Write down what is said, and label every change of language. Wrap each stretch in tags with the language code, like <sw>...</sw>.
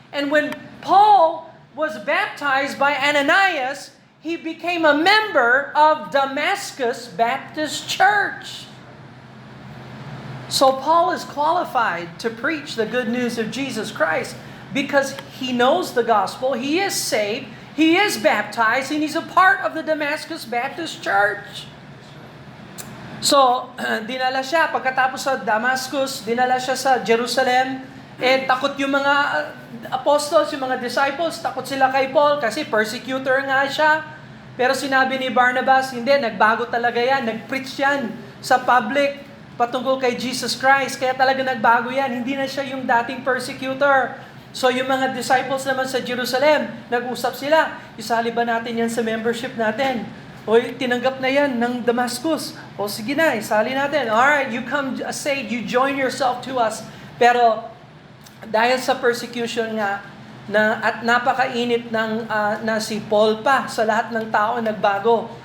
<en>And when Paul was baptized by Ananias, he became a member of Damascus Baptist Church. So Paul is qualified to preach the good news of Jesus Christ because he knows the gospel, he is saved, he is baptized, and he's a part of the Damascus Baptist Church.</en> <tl>So, dinala siya, pagkatapos sa Damascus, dinala siya sa Jerusalem, takot yung mga apostles, yung mga disciples, takot sila kay Paul kasi persecutor nga siya. Pero sinabi ni Barnabas, hindi, nagbago talaga yan, nag-preach yan sa public, patungkol kay Jesus Christ. Kaya talaga nagbago yan. Hindi na siya yung dating persecutor. So yung mga disciples naman sa Jerusalem, nag-usap sila. Isali ba natin yan sa membership natin? O tinanggap na yan ng Damascus. O sige na, isali natin.</tl> <en>Alright, you come saved, you join yourself to us.</en> <tl>Pero dahil sa persecution nga, at napakainit na si Paul pa sa lahat ng tao nagbago.</tl>